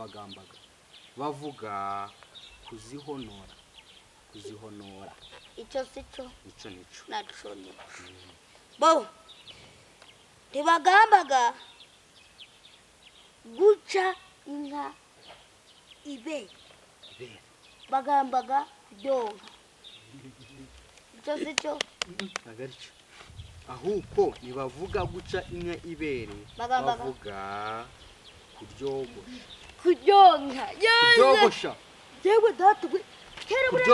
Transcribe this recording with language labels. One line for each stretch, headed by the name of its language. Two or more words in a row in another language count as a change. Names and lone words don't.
Kinyarwanda: Nabyabagambaga. Bavuga kuzihonora. kuzihonora. icyo si cyo Icyo nico. naco ni bo ntibagambaga guca inka ibere Ibere. bagambaga kuryonka icyo si cyo Ntabwo ari cyo. Ahubwo ntibavuga guca inka ibere, Bagambaga. bavuga kuryogosha. kuryonka Kuryogosha. yewe data we kera buriya